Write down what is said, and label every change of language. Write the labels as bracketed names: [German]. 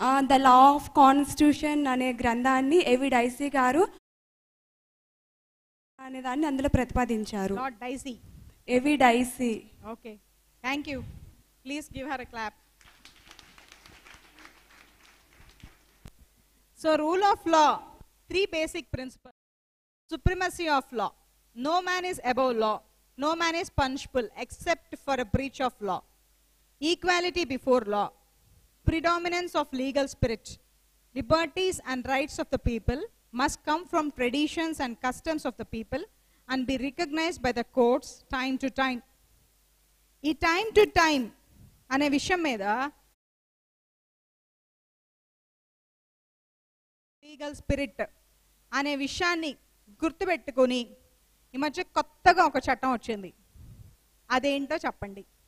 [Telugu] The law of constitution అనే గ్రంథాన్ని ఏవి డైసీ గారు అనే దాన్ని అందులో ప్రతిపాదించారు. ఏవి daisy. [English] Okay, thank you. Please give her a clap. So rule of law, 3 basic principles. Supremacy of law. No man is above law. No man is punishable except for a breach of law. Equality before law. Predominance of legal spirit. Liberties and rights of the people must come from traditions and customs of the people and be recognized by the courts time to time. [Telugu] ఈ time to time అనే విషయం మీద legal spirit అనే విషయాన్ని గుర్తుపెట్టుకొని ఈ మధ్య కొత్తగా ఒక చట్టం వచ్చింది. అదేంటో చెప్పండి.